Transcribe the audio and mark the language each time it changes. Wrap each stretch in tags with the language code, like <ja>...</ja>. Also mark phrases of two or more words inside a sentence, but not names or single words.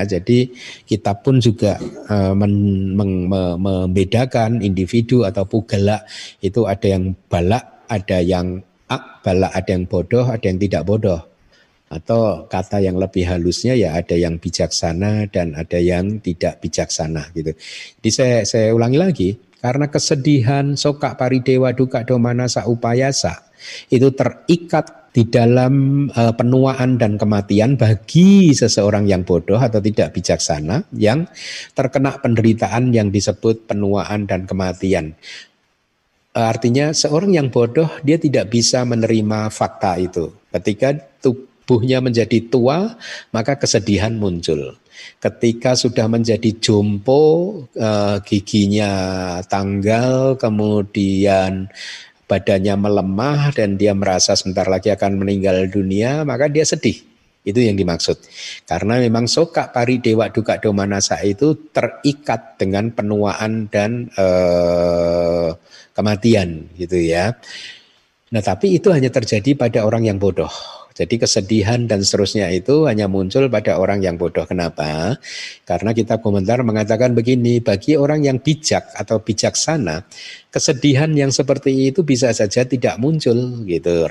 <id>Jadi kita pun juga membedakan individu atau pugala itu ada yang balak, ada yang balak, ada yang bodoh, ada yang tidak bodoh. Atau kata yang lebih halusnya ya ada yang bijaksana dan ada yang tidak bijaksana gitu. Jadi saya ulangi lagi, karena kesedihan,</id> <pi>soka, paridewa, duka, domanasa, upayasa</pi> <id>itu terikat di dalam penuaan dan kematian bagi seseorang yang bodoh atau tidak bijaksana yang terkena penderitaan yang disebut penuaan dan kematian. Artinya seorang yang bodoh dia tidak bisa menerima fakta itu. Ketika tubuhnya menjadi tua maka kesedihan muncul. Ketika sudah menjadi jompo, giginya tanggal, kemudian badannya melemah dan dia merasa sebentar lagi akan meninggal dunia, maka dia sedih. Itu yang dimaksud. Karena memang</id> <pi>soka, paridewa, duka, domanasa</pi> <id>itu terikat dengan penuaan dan kematian gitu ya. Nah, tapi itu hanya terjadi pada orang yang bodoh. Jadi kesedihan dan seterusnya itu hanya muncul pada orang yang bodoh. Kenapa? Karena kitab komentar mengatakan begini, bagi orang yang bijak atau bijaksana, kesedihan yang seperti itu bisa saja tidak muncul gitu.</id>